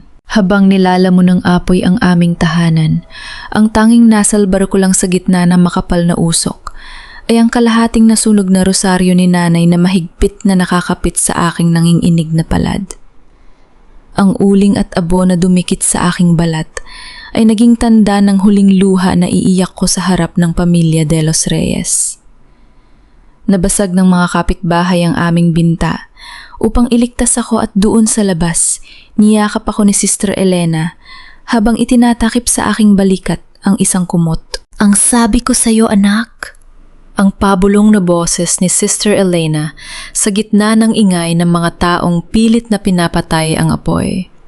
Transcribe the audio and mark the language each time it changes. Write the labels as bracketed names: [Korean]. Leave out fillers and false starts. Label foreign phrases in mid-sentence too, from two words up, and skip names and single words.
[Filipino] Habang nilalamon ng apoy ang aming tahanan, ang tanging nasalbar ko lang sa gitna ng makapal na usok ay ang kalahating nasunog na rosaryo ni nanay na mahigpit na nakakapit sa aking nanginginig na palad. Ang uling at abo na dumikit sa aking balat ay naging tanda ng huling luha na iiyak ko sa harap ng pamilya de los Reyes. Nabasag ng mga kapitbahay ang aming binta. Upang iligtas ako at doon sa labas, niyakap ako ni Sister Elena habang itinatakip sa aking balikat ang isang kumot. "Ang sabi ko sa'yo, anak." Ang pabulong na boses ni Sister Elena sa gitna ng ingay ng mga taong pilit na pinapatay ang apoy.